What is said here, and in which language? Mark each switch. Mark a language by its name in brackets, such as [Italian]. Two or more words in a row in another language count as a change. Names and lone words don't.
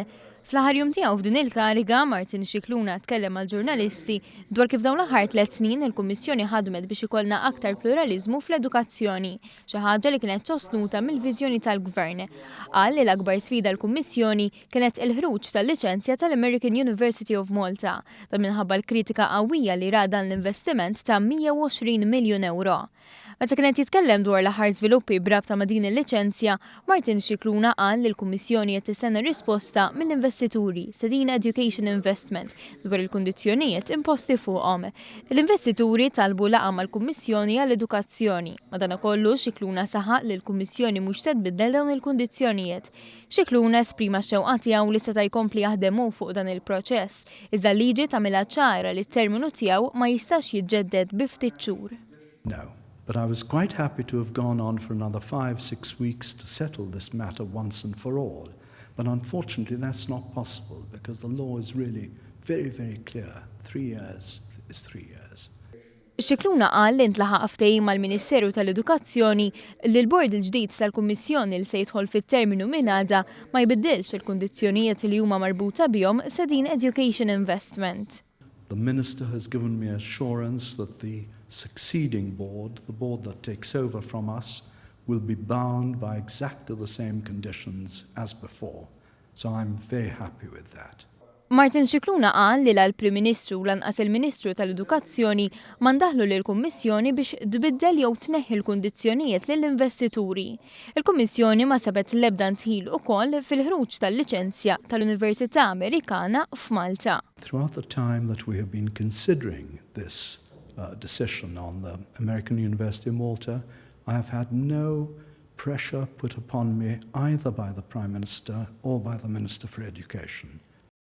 [Maltese] Fl-aħħar jum tiegħu f'din il-kariga, Martin Scicluna tkellem mal-ġurnalisti dwar kif dawn l-aħħar 3 snin il-Kummissjoni ħadmet biex ikollna aktar pluralizmu fl-edukazzjoni, xi ħaġa li kienet sostnuta mill-viżjoni tal-Gvern. Qal li l-akbar sfida l-Kummissjoni kienet il-ħruġ tal-liċenzja tal-American University of Malta, dan minħabba l-kritika qawwija li ra dan l-investiment ta' 120 miljun euro. Meta kienet jitkellem dwar l-aħħar żviluppi brabta ma' din il-liċenzja, Martin Scicluna qal li l-Kummissjoni qed tistenna risposta mill-investituri Sedina Education Investment dwar il-kundizzjonijiet imposti fuqhom. L-investituri talbu laqgħa mal-Kummissjoni għall-Edukazzjoni. Madankollu Scicluna saħaq li l-Kummissjoni mhux se tbiddel dawn il-kundizzjonijiet. Scicluna esprima x-xewqa tiegħu li seta' jkompli jaħdem fuq dan il-proċess, iżda l-liġi tagħmilha ċara li t-terminu tiegħu ma jistax jiġġedded bi ftit xhur. [English] No. But I was quite happy to have gone on for another 5-6 weeks to settle this matter once and for all. But unfortunately, that's not possible because the law is really very, very clear. 3 years is 3 years. [Maltese] Scicluna qal li ntlaħaq ftehim mal-Ministeru tal-Edukazzjoni li l-Bord il-ġdid tal-Kummissjoni li se jidħol fit-terminu minn għada ma jbiddilx il-kundizzjonijiet li huma marbuta bihom Sedina Education Investment. [English] The Minister has given me assurance that the succeeding board, the board that takes over from us, will be bound by exactly the same conditions as before. So I'm very happy with that. [Maltese] Martin Scicluna qal li l-Prim Ministru lanqas il-Ministru tal-Edukazzjoni mandaħlu lill-Kummissjoni biex tbiddel jew tneħħi l-kundizzjonijiet lill-investituri. Il-Kummissjoni ma sabet l-ebda ntħil ukoll fil-ħruġ tal-liċenzja tal-Università Amerikana f'Malta. [English] Throughout the time that we have been considering this decision on the American University of Malta, I have had no pressure put upon me either by the Prime Minister or by the Minister for Education.